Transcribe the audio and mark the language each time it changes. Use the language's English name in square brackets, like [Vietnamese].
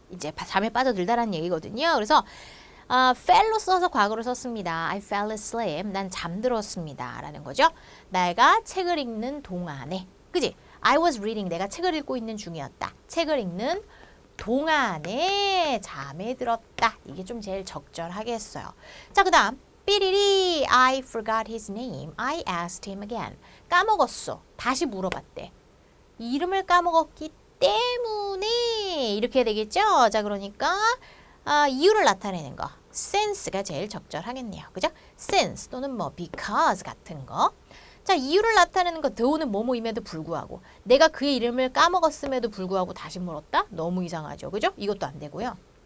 [Korean] 이제 잠에 빠져들다라는 얘기거든요. 그래서 fell로 써서 과거로 썼습니다. [English] I fell asleep. [Korean] 난 잠들었습니다. 라는 거죠. 내가 책을 읽는 동안에. 그지? [English] I was reading. [Korean] 내가 책을 읽고 있는 중이었다. 책을 읽는 동안에 잠에 들었다. 이게 좀 제일 적절하겠어요. 자, 그 다음 [English] 삐리리 I forgot his name. I asked him again. [Korean] 까먹었어. 다시 물어봤대. 이름을 까먹었기 때문에 이렇게 되겠죠? 자, 그러니까 이유를 나타내는 거. since가 제일 적절하겠네요. 그죠? since 또는 뭐 because 같은 거. 자, 이유를 나타내는 거 더우는 뭐뭐임에도 불구하고 내가 그의 이름을 까먹었음에도 불구하고 다시 물었다? 너무 이상하죠. 그죠? 이것도 안 되고요.